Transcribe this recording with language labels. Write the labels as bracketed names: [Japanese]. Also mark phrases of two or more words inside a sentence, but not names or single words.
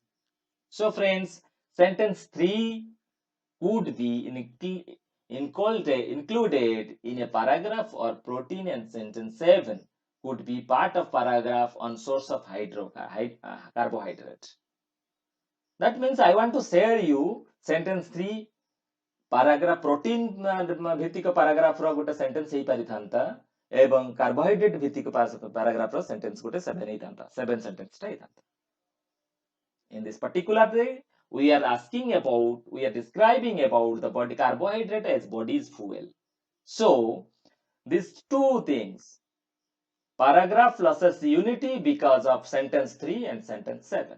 [English] So friends, sentence 3 could be included in a paragraph or protein, and sentence 7 could be part of paragraph on source of carbohydrate. That means I want to share you sentence 3 paragraph protein ଭିତ୍ତିକ paragraph [Odia] ର ଗୋଟେ [English] sentence [Odia] ହେଇପାରିଥାନ୍ତା ଏବଂ [English] carbohydrate ଭିତ୍ତିକ paragraph ର sentence [Odia] ଗୋଟେ 7 ହେଇଥାନ୍ତା, [English] 7 sentence [Odia] ଟା ହେଇଥାନ୍ତା. [English] In this particular day, we are describing about the body carbohydrate as body's fuel. So these two things, paragraph loses unity because of sentence 3 and sentence 7.